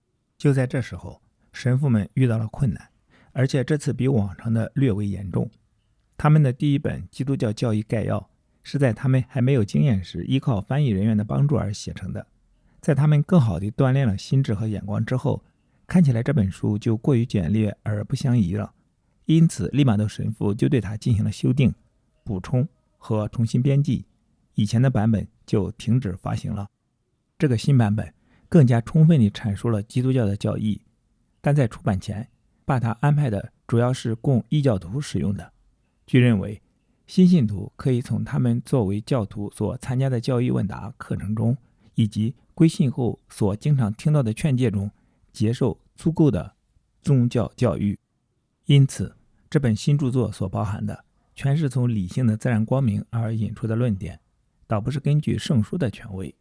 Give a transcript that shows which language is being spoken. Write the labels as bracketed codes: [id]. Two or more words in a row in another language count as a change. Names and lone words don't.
[zh] 就在這時候，神父們遇到了困難，而且這次比往常的略為嚴重。他們的第一本基督教教義概要是在他們還沒有經驗時依靠翻譯人員的幫助而寫成的，在他們更好地鍛鍊了心智和眼光之後，看起來這本書就過於簡略而不相宜了。因此利瑪窦神父就對它進行了修訂、補充和重新編輯，以前的版本就停止發行了。這個新版本更加充分地闡述了基督教的教義，但在出版前把它安排的主要是供異教徒使用的。據認為，新信徒可以從他們作為教徒所參加的教義問答課程中，以及歸信後所經常聽到的勸誡中接受足夠的宗教教育。因此，這本新著作所包含的全是從理性的自然光明而引出的論點，倒不是根據聖書的權威。